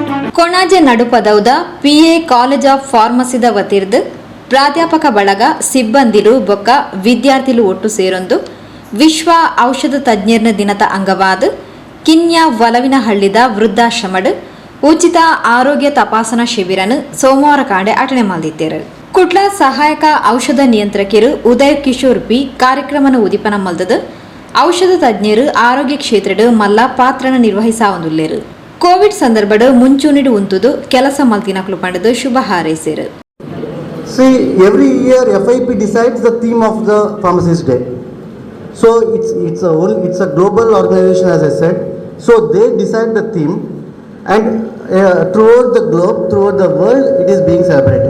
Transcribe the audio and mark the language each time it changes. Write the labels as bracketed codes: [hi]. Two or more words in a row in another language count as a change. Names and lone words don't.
[tcy] ಕೊಣಾಜೆ ನಡುಪದೌದ PA ಕಾಲೇಜ್ ಆಫ್ ಫಾರ್ಮಸಿದ ವತಿರ್ದು ಪ್ರಾಧ್ಯಾಪಕ ಬಳಗ ಸಿಬ್ಬಂದಿಲು ಬೊಕ್ಕ ವಿದ್ಯಾರ್ಥಿಲು ಒಟ್ಟು ಸೇರೊಂದು ವಿಶ್ವ ಔಷಧ ತಜ್ಞರ್ನ ದಿನದ ಅಂಗವಾದ ಕಿನ್ಯ ವಲವಿನಹಳ್ಳಿದ ವೃದ್ಧಾಶ್ರಮಡ್ ಉಚಿತ ಆರೋಗ್ಯ ತಪಾಸಣಾ ಶಿಬಿರನು ಸೋಮವಾರ ಕಾಂಡೆ ಅಟನೆ ಮಲ್ದಿದ್ದೇರು. ಕುಟ್ಲ ಸಹಾಯಕ ಔಷಧ ನಿಯಂತ್ರಕರು ಉದಯ್ ಕಿಶೋರ್ ಪಿ ಕಾರ್ಯಕ್ರಮನ ಉದಿಪನ ಮಲ್ದದು ಔಷಧ ತಜ್ಞರು ಆರೋಗ್ಯ ಕ್ಷೇತ್ರದ ಮಲ್ಲ ಪಾತ್ರನ ನಿರ್ವಹಿಸಾವಂದುಲ್ಲೇರು. ಕೋವಿಡ್ ಸಂದರ್ಭದ ಮುಂಚೂಣಿಡು ಉಂತುದು ಕೆಲಸ ಮಲ್ತಿನಕಲು ಪಂಡದು ಶುಭ ಹಾರೈಸಿರು. [en] See, every year FIP decides the theme of the Pharmacist Day. So it's a global organization, as I said. So they decide the theme, and throughout the globe, throughout the world, it is being celebrated.